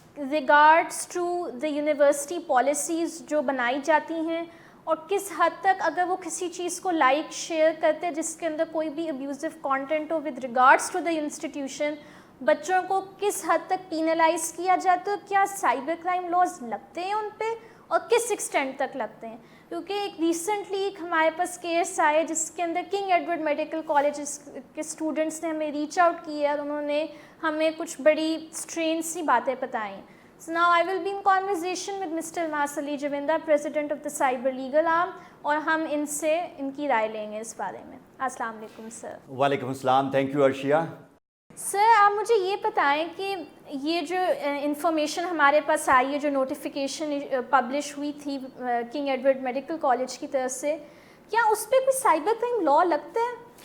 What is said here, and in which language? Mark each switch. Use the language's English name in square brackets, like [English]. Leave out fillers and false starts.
[English] regards to the university policies [Urdu] جو بنائی جاتی ہیں، اور کس حد تک اگر وہ کسی چیز کو لائک شیئر کرتے ہیں جس کے اندر کوئی بھی ابیوزو content ہو [English] with regards to the institution, [Urdu] بچوں کو کس حد تک پینلائز کیا جاتا ہے، کیا سائبر کرائم لاز لگتے ہیں ان پہ اور کس ایکسٹینٹ تک لگتے ہیں. کیونکہ ایک ریسنٹلی ایک ہمارے پاس کیس آئے جس کے اندر کنگ ایڈورڈ میڈیکل کالج کے اسٹوڈنٹس نے ہمیں ریچ آؤٹ کیا اور انہوں نے ہمیں کچھ بڑی اسٹرینج سی باتیں بتائیں. [English] So now I will be in conversation with Mr. [Urdu] Almas Ali Jovindah, [English] President of the Cyber Legal Arm, [Urdu] اور ہم ان سے ان کی رائے لیں گے اس بارے میں. السلام علیکم سر. وعلیکم السلام. Thank you ارشیا. سر آپ مجھے یہ بتائیں کہ یہ جو انفارمیشن ہمارے پاس آئی ہے، جو نوٹیفیکیشن پبلش ہوئی تھی کنگ ایڈورڈ میڈیکل کالج کی طرف سے، کیا اس پہ کوئی سائبر کرائم لا لگتا ہے؟